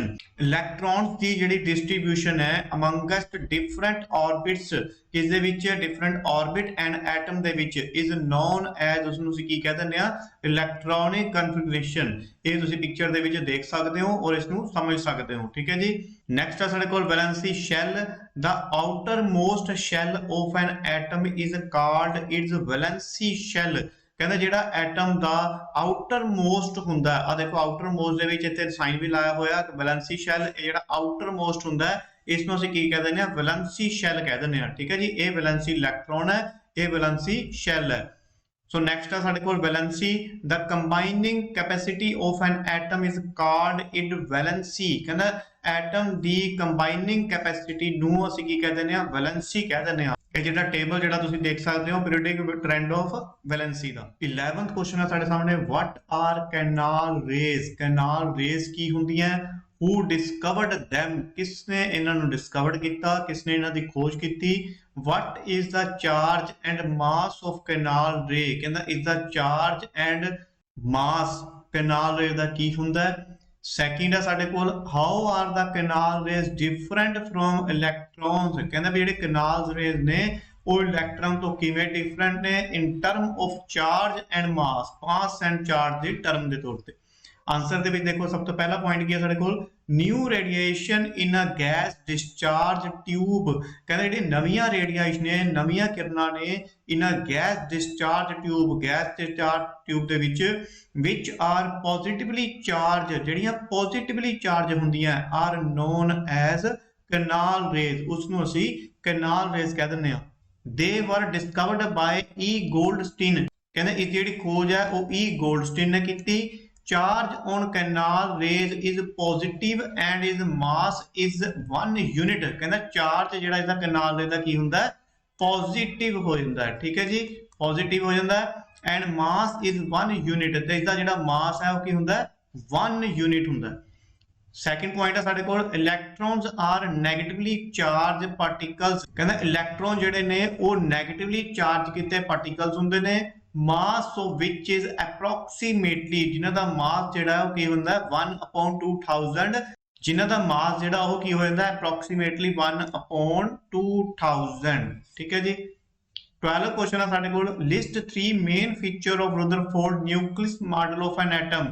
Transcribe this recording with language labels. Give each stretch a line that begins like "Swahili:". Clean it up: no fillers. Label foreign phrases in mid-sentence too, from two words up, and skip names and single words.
English: electrons
Punjabi: ਦੀ ਜਿਹੜੀ
English: distribution ਹੈ amongst different orbits,
Punjabi: ਕਿਸ ਦੇ ਵਿੱਚ,
English: different orbit and atom
Punjabi: ਦੇ ਵਿੱਚ,
English: is known as,
Punjabi: ਉਸ ਨੂੰ ਅਸੀਂ ਕੀ ਕਹਿ ਦਿੰਦੇ ਆ,
English: electronic configuration।
Punjabi: ਇਹ ਤੁਸੀਂ ਪਿਕਚਰ ਦੇ ਵਿੱਚ ਦੇਖ ਸਕਦੇ ਹੋ ਔਰ ਇਸ ਨੂੰ ਸਮਝ ਸਕਦੇ ਹੋ, ਠੀਕ ਹੈ ਜੀ। ਨੈਕਸਟ ਹੈ ਸਾਡੇ ਕੋਲ
English: valency shell। the outermost shell of an atom is called its valency shell।
Punjabi: ਕਹਿੰਦਾ ਜਿਹੜਾ ਐਟਮ ਦਾ
English: outer most
Punjabi: ਹੁੰਦਾ, ਆ ਦੇਖੋ
English: outer most
Punjabi: ਦੇ ਵਿੱਚ ਇੱਥੇ ਸਾਈਨ ਵੀ ਲਾਇਆ ਹੋਇਆ,
English: valency shell,
Punjabi: ਇਹ ਜਿਹੜਾ
English: outer most
Punjabi: ਹੁੰਦਾ ਇਸ ਨੂੰ ਅਸੀਂ ਕੀ ਕਹਿ ਦਿੰਦੇ ਆ,
English: valency shell
Punjabi: ਕਹਿ ਦਿੰਦੇ ਆ, ਠੀਕ ਹੈ ਜੀ। ਇਹ
English: valency electron
Punjabi: ਹੈ, ਇਹ
English: valency shell
Punjabi: ਹੈ। ਸੋ ਨੈਕਸਟ ਹੈ ਸਾਡੇ ਕੋਲ ਵੈਲੈਂਸੀ।
English: the combining capacity of an atom is called its valency।
Punjabi: ਕਹਿੰਦਾ ਐਟਮ ਦੀ
English: combining capacity
Punjabi: ਨੂੰ ਅਸੀਂ ਕੀ ਕਹਿ ਦਿੰਦੇ ਆ, ਵੈਲੈਂਸੀ ਕਹਿ ਦਿੰਦੇ ਆ। ਇਹ ਜਿਹੜਾ ਟੇਬਲ ਜਿਹੜਾ ਤੁਸੀਂ ਦੇਖ ਸਕਦੇ ਹੋ
English: periodic trend of valency
Punjabi: ਦਾ। 11th ਕੁਐਸਚਨ ਹੈ ਸਾਡੇ ਸਾਹਮਣੇ,
English: what are canal rays। canal rays
Punjabi: ਕੀ ਹੁੰਦੀਆਂ,
English: who discovered them,
Punjabi: ਕਿਸਨੇ ਇਹਨਾਂ ਨੂੰ ਡਿਸਕਵਰਡ ਕੀਤਾ, ਕਿਸਨੇ ਇਹਨਾਂ ਦੀ ਖੋਜ ਕੀਤੀ।
English: what is the charge and mass of canal ray। ਕਹਿੰਦਾ is the charge and mass canal ray
Punjabi: ਦਾ ਕੀ ਹੁੰਦਾ ਹੈ। ਸੈਕਿੰਡ ਹੈ ਸਾਡੇ ਕੋਲ,
English: how are the canal rays different from electrons।
Punjabi: ਕਹਿੰਦਾ ਵੀ ਜਿਹੜੇ
English: canal rays
Punjabi: ਨੇ ਉਹ ਇਲੈਕਟ੍ਰੋਨ ਤੋਂ ਕਿਵੇਂ ਡਿਫਰੈਂਟ ਨੇ,
English: in term of charge and mass, mass and charge
Punjabi: ਦੇ ਟਰਮ ਦੇ ਤੌਰ ਤੇ। ਆਨਸਰ ਦੇ ਵਿੱਚ ਦੇਖੋ ਸਭ ਤੋਂ ਪਹਿਲਾ ਪੁਆਇੰਟ ਕੀ ਹੈ ਸਾਡੇ ਕੋਲ,
English: New radiation in a gas discharge tube.
Punjabi: ਕਹਿੰਦਾ ਜਿਹੜੀ ਨਵੀਆਂ ਰੇਡੀਏਸ਼ਨ ਨੇ, ਨਵੀਆਂ ਕਿਰਨਾਂ ਨੇ,
English: in a gas discharge tube, gas discharge tube
Punjabi: ਦੇ ਵਿੱਚ
English: are positively charge,
Punjabi: ਜਿਹੜੀਆਂ
English: positively charge
Punjabi: ਹੁੰਦੀਆਂ
English: are known as canal rays,
Punjabi: ਉਸ ਨੂੰ ਅਸੀਂ
English: canal rays
Punjabi: ਕਹਿ ਦਿੰਦੇ ਆ।
English: They were discovered by E Goldstein.
Punjabi: ਕਹਿੰਦੇ ਇਹ ਜਿਹੜੀ ਖੋਜ ਹੈ ਉਹ ਈ ਗੋਲਡਸਟੀਨ ਨੇ ਕੀਤੀ।
English: charge on canal rays is positive and its mass is 1 unit।
Punjabi: ਕਹਿੰਦਾ ਚਾਰਜ ਜਿਹੜਾ ਇਹਦਾ
English: canal ray
Punjabi: ਦਾ ਕੀ ਹੁੰਦਾ ਹੈ, ਪੋਜ਼ਿਟਿਵ ਹੋ ਜਾਂਦਾ ਹੈ, ਠੀਕ ਹੈ ਜੀ, ਪੋਜ਼ਿਟਿਵ ਹੋ ਜਾਂਦਾ ਹੈ।
English: And mass is 1 unit,
Punjabi: ਤੇ ਇਸਦਾ ਜਿਹੜਾ ਮਾਸ ਹੈ ਉਹ ਕੀ ਹੁੰਦਾ ਹੈ, 1 ਯੂਨਿਟ ਹੁੰਦਾ ਹੈ।
English: Second point
Punjabi: ਹੈ ਸਾਡੇ ਕੋਲ,
English: electrons are negatively charge particles.
Punjabi: ਕਹਿੰਦਾ ਇਲੈਕਟ੍ਰੋਨ ਜਿਹੜੇ ਨੇ ਉਹ
English: negatively charge
Punjabi: ਕੀਤੇ ਪਾਰਟੀਕਲਸ ਹੁੰਦੇ ਨੇ।
English: mass of which is approximately,
Punjabi: ਜਿਨ੍ਹਾਂ ਦਾ ਮਾਸ ਜਿਹੜਾ ਉਹ ਕੀ ਹੁੰਦਾ ਹੈ 1/2000, ਜਿਨ੍ਹਾਂ ਦਾ ਮਾਸ ਜਿਹੜਾ ਉਹ ਕੀ ਹੋ ਜਾਂਦਾ ਹੈ approximately 1/2000, ਠੀਕ ਹੈ ਜੀ।
English: 12 ਕੁਐਸਚਨ
Punjabi: ਹੈ ਸਾਡੇ ਕੋਲ,
English: List 3 main feature of Rutherford nucleus model of an atom.